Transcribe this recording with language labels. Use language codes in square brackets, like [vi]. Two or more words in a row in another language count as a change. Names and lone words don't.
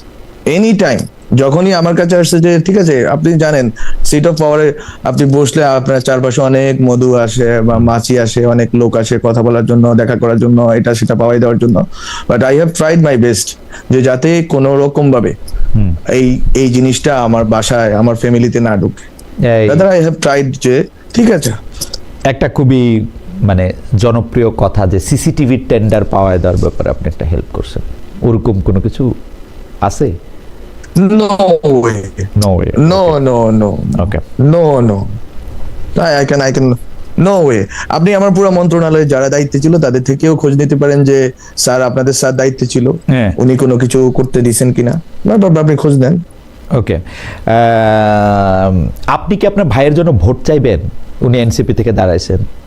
[en] any time [bn] যখনই আমার কাছে আসছে যে ঠিক আছে, আপনি জানেন [en] seat of power [bn] আপনি বসলে আপনার চারপাশে অনেক মধু আসে বা মাছি আসে, অনেক লোক আসে কথা বলার জন্য, দেখা করার জন্য, এটা সেটা পাওয়াই দেওয়ার জন্য, [en] but I have tried my best [bn] যে যাতে কোনো রকম ভাবে এই জিনিসটা আমার বাসায় আমার ফ্যামিলিতে না ঢুকে। [en] I have tried [bn] যে ঠিক আছে। একটা খুবই মানে জনপ্রিয় কথা যে [en] CCTV tender [bn] পাওয়া দেওয়ার ব্যাপারে আপনি একটা হেল্প করছেন, ওরকম কোনো কিছু আছে? [en] No way. No way. No, Okay. no, no. Okay. No, no. I can. No way. [bn] আপনি আমার পুরো মন্ত্রণালয়ে যারা দায়িত্বে ছিল তাদের থেকেও খোঁজ নিতে পারেন যে স্যার আপনাদের স্যার দায়িত্বে ছিল, হ্যাঁ। উনি কোনো কিছু করতে দিয়েছেন কিনা, আপনি খোঁজ নেন। ওকে, আপনি কি আপনার ভাইয়ের জন্য ভোট চাইবেন? উনি এনসিপি থেকে দাঁড়াইছেন।